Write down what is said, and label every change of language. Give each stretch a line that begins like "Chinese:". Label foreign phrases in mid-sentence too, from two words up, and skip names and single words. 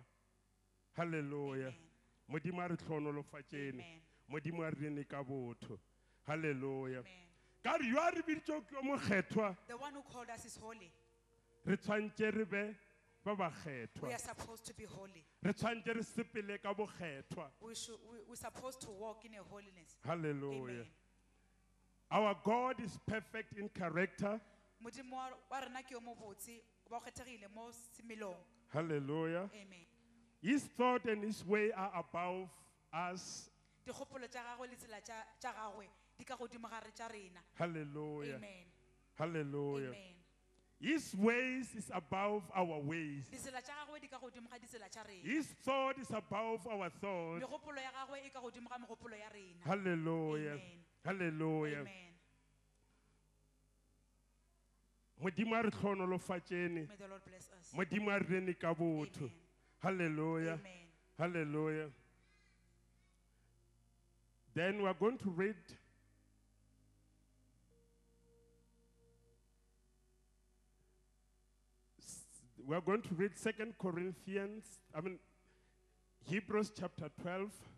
English: Hallelujah. Amen.
Northern Sotho: Modimo a re tlhonolofatšene.
English: Amen.
Northern Sotho: Modimo a re rene ka botho.
English: Hallelujah. Amen.
Northern Sotho: Ka re yo a re biditšego ke yo mokgethwa,
English: The one who called us is holy.
Northern Sotho: re tshwantse re be ba ba
English: We
Northern Sotho: kgethwa.
English: are supposed to be holy.
Northern Sotho: Re tshwantse re sepele ka bokgethwa.
English: We're supposed to walk in a holiness. Hallelujah. Amen. Our God is perfect in character.
Northern Sotho: Modimo wa rena ke yo mo botse, o ba o kgethegile mo semelong.
English: Hallelujah. Amen. His thought and his way are above us.
Northern Sotho: Dikgopolo tša gagwe le tsela tša gagwe di ka godimo ga re tša rena.
English: Hallelujah. Amen. Hallelujah. Amen. His ways is above our ways.
Northern Sotho: Ditsela tša gagwe di ka godimo ga ditsela tša rena.
English: His thought is above our thoughts.
Northern Sotho: Megopolo ya gagwe e ka godimo ga megopolo ya rena.
English: Hallelujah. Amen. Hallelujah. Amen.
Northern Sotho: Modimo a re tlhonolofatšene.
English: May the Lord bless us.
Northern Sotho: Modimo a re rene ka botho.
English: Amen. Hallelujah. Amen. Hallelujah. Then we are going to read Second Corinthians, Hebrews chapter 12,